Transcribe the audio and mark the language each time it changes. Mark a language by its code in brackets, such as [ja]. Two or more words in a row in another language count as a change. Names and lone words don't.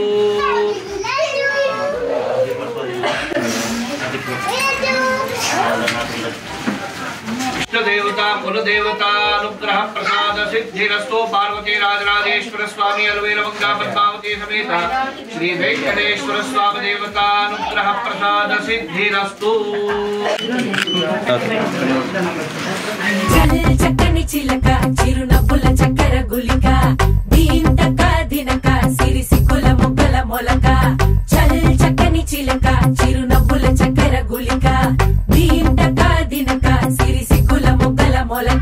[sa] देवता कुलदेवता अनुग्रह प्रसाद सिद्धिरस्तु पार्वती राजराजेश्वर स्वामी अलवेल मंगा पद्मावती समेत श्री वेंकटेश्वर स्वामी देवता अनुग्रह प्रसाद सिद्धिरस्तु [te] చక్కని చిలక చిరునవ్వుల చక్కెర గులిక దీంతక దినక సిరిసిక్కుల మొగ్గల మొలక చక్కని చిలక చిరునవ్వుల చక్కెర గులిక దీంతక దినక సిరిసిక్కుల మొగ్గల మొలక